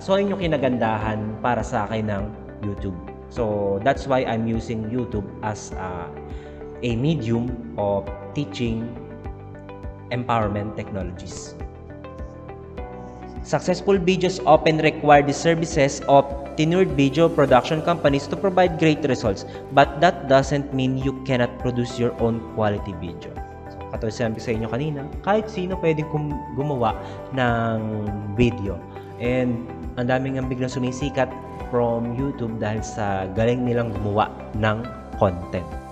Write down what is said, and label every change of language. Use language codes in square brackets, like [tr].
[tl] So, yun yung kinagandahan para sa akin ng YouTube. [en] So, that's why I'm using YouTube as a medium of teaching empowerment technologies. Successful videos often require the services of tenured video production companies to provide great results, but that doesn't mean you cannot produce your own quality video. [tl] So, katulad sinabi sa inyo kanina, kahit sino pwedeng gumawa ng video. And ang daming ang biglang sumisikat from YouTube dahil sa galing nilang gumawa ng content.